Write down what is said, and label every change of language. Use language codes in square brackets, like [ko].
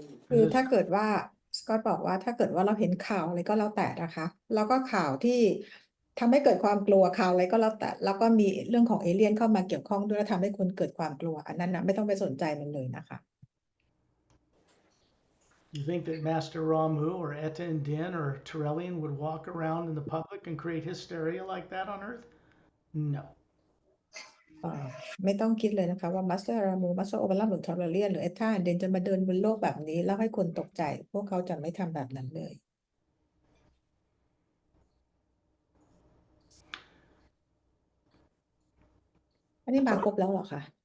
[th] คือถ้าเกิดว่าสกอตบอกว่าถ้าเกิดว่าเราเห็นข่าวอะไรก็แล้วแต่นะคะแล้วก็ข่าวที่ทำให้เกิดความกลัวข่าวอะไรก็แล้วแต่แล้วก็มีเรื่องของเอเลี่ยนเข้ามาเกี่ยวข้องด้วยแล้วทำให้คนเกิดความกลัวอันนั้นนะไม่ต้องไปสนใจมันเลยนะคะ [en] You think that Master Ramu or Etta and Din or Torellian would walk around in the public and create hysteria like that on Earth? No. [th] ไม่ต้องคิดเลยนะคะว่ามาสเตอร์รามูมาสเตอร์โอเปร่าหรือทอร์เรียนหรือเอท่าเดนจะมาเดินบนโลกแบบนี้แล้วให้คนตกใจพวกเขาจะไม่ทำแบบนั้นเลยอันนี้มาครบแล้วเหรอคะ